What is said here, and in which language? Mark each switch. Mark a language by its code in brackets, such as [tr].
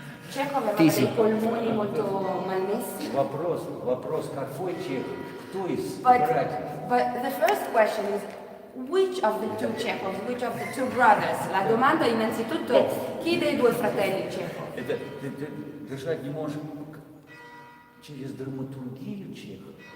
[it] Чехов aveva dei polmoni molto malmessi. [ru] Вопрос, какой Чехов? Кто из [en] But [ru] братьев? [en] the first question is, which of the two Chekhovs, which of the two brothers? [it] La domanda innanzitutto è, chi dei due fratelli Chekhov? [ru] Это ты дышать не можешь через драматургию Чехова.